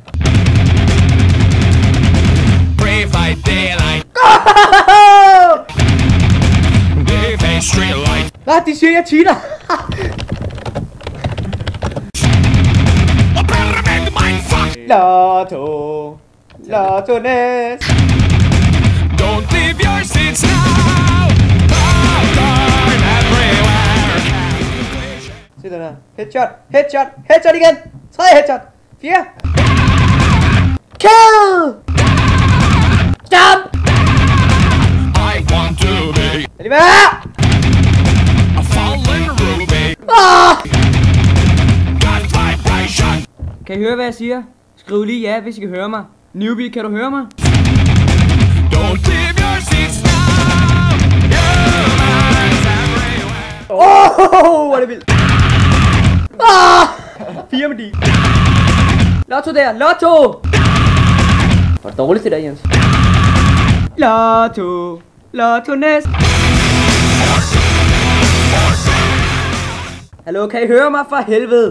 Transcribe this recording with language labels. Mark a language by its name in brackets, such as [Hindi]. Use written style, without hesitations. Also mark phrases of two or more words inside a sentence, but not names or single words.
[Danish] Nej, de siger, jeg cheater. Lotto, Lotto Næs. [English] Don't leave your seats now. Popcorn everywhere. [Danish] Se den her. [English] Headshot, headshot, headshot igen. 3 headshot. 4. Kill! Stop! I want to be [Danish] Er de med? [English] a fallen ruby. Got vibration. [Danish] Kan I høre, hvad jeg siger? Skriv lige ja, hvis I kan høre mig. Newbie, kan du høre mig? [English] Don't leave your seats now. Humans everywhere. [Danish] Hvor er det vildt. 4 med de. Lotto der, Lotto! Hvor er det dårligt det der, Jens? Lotto, Lotto Næs. Hallo, kan I høre mig for helvede?